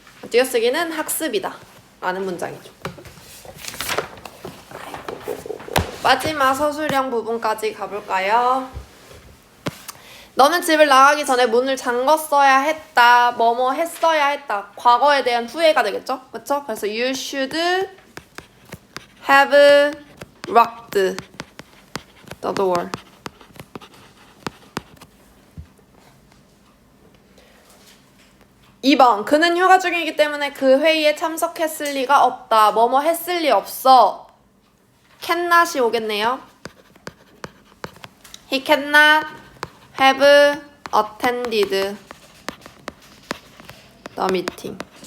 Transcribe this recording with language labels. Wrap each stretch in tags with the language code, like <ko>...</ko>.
<ko>띄어쓰기는 학습이다. 라는 문장이죠. 마지막 서술형 부분까지 가볼까요? 너는 집을 나가기 전에 문을 잠궜어야 했다. 뭐뭐 했어야 했다. 과거에 대한 후회가 되겠죠? 그렇죠? 그래서</ko> <en>you should have locked the door.</en> <ko>(2번) 그는 휴가 중이기 때문에 그 회의에 참석했을 리가 없다. 뭐뭐 했을 리 없어. cannot이 오겠네요.</ko> <en>He cannot have attended the meeting.</en>